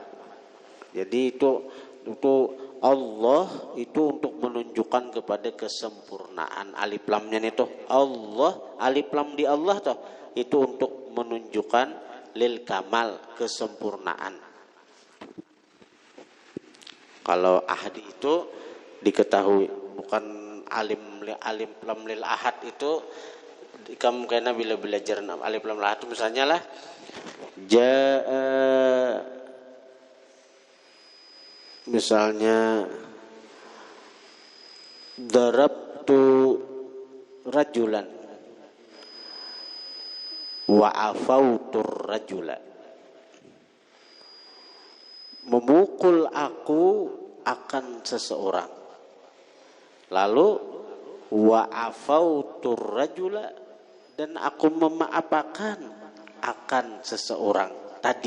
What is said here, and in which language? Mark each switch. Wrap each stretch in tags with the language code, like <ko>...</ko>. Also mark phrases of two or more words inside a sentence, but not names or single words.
<ms>Jadi itu Allah itu untuk menunjukkan kepada kesempurnaan. Alif lamnya itu Allah, alif lam di Allah toh, itu untuk menunjukkan</ms> <ar>للكمال,</ar> <ms>kesempurnaan. Kalau ahad itu diketahui, bukan alim lam</ms> <ar>للعهد</ar> <ms>itu kamu kena bila belajar alif lam lil ahad itu misalnya lah</ms> <ar>misalnya ضربت رجلا وعفوت الرجل,</ar> <ms>memukul aku akan seseorang, lalu</ms> <ar>وعفوت الرجل,</ar> <ms>dan aku memaafkan akan seseorang tadi.</ms>